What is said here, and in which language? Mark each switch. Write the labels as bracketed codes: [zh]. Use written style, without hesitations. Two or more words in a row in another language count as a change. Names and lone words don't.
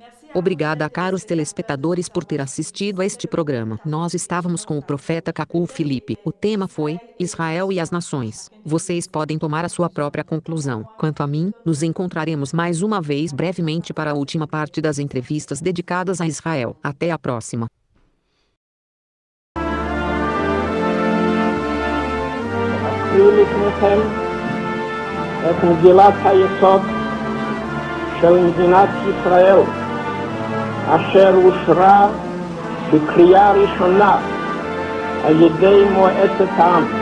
[pt] Obrigada a caros telespectadores por ter assistido a este programa. Nós estávamos com o profeta Kaku Felipe. O tema foi Israel e as Nações. Vocês podem tomar a sua própria conclusão. Quanto a mim, nos encontraremos mais uma vez brevemente para a última parte das entrevistas dedicadas a Israel. Até a próxima. [he] את מגילת היסוד של מדינת ישראל, אשר אושרה בקריאה ראשונה על ידי מועצת העם.